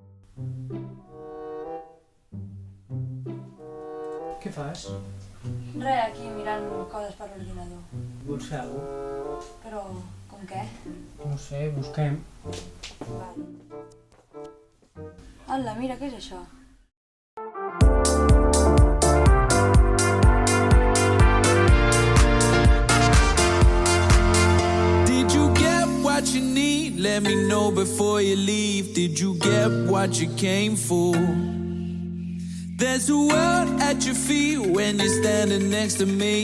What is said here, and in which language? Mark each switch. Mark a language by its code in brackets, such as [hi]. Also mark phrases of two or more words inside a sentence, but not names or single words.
[ca] Què fas? Res, aquí mirant coses per l'ordinador. Vols fer alguna cosa? Però, com què? No sé, busquem. Vale. Hola, mira, què és això? [en] Did you get what you need? Let me know before you leave. Did you get what you came for? There's a world at your feet when you're standing next to me.